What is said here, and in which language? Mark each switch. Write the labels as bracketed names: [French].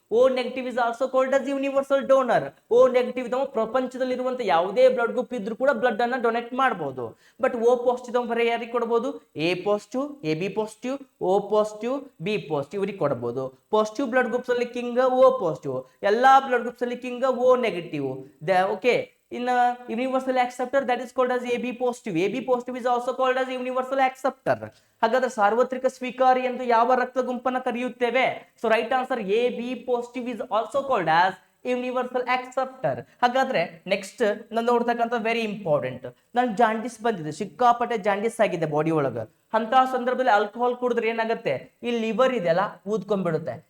[English] O negative is also called as universal donor. [Kannada] O negative ಇದ್ದವ ಪ್ರಪಂಚದಲ್ಲಿರುವಂತ ಯಾವುದೇ blood group ಇದ್ರೂ ಕೂಡ blood ಅನ್ನ donate ಮಾಡಬಹುದು. ಬಟ್ ಓ ಪಾಸಿಟಿವ್ ಬರೀ ಯಾರಿಗೆ ಕೊಡಬಹುದು? A positive, A B positive, O positive, B positive ಇವರಿಗೆ ಕೊಡಬಹುದು. ಪಾಸಿಟಿವ್ ಬ್ಲಡ್ ಗ್ರೂಪ್ಸ್ ಅಲ್ಲಿ ಕಿಂಗ್ ಓ ಪಾಸಿಟಿವ್, ಎಲ್ಲಾ ಬ್ಲಡ್ ಗ್ರೂಪ್ಸ್ ಅಲ್ಲಿ king O negative. Okay. [English] In a universal acceptor that is called as AB positive. AB positive is also called as universal acceptor. [Kannada] ಹಾಗಾದ್ರೆ ಸಾರ್ವತ್ರಿಕ ಸ್ವೀಕಾರಿ ಎಂದು ಯಾವ ರಕ್ತ ಗುಂಪನ್ನು ಕರೆಯುತ್ತೇವೆ? [English] So right answer A B positive is also called as universal acceptor. [Kannada] ಹಾಗಾದ್ರೆ next ನಾನು ನೋಡ್ತಕ್ಕಂಥ very important, ನನ್ ಜಾಂಡಿಸ್ ಬಂದಿದೆ, ಸಿಕ್ಕಾಪಟ್ಟೆ ಜಾಂಡಿಸ್ ಆಗಿದೆ ಬಾಡಿ ಒಳಗ. ಅಂತ ಸಂದರ್ಭದಲ್ಲಿ ಆಲ್ಕೋಹಾಲ್ ಕುಡಿದ್ರೆ ಏನಾಗುತ್ತೆ? ಈ ಲಿವರ್ ಇದೆಯಲ್ಲ ಊದ್ಕೊಂಡ್ಬಿಡುತ್ತೆ.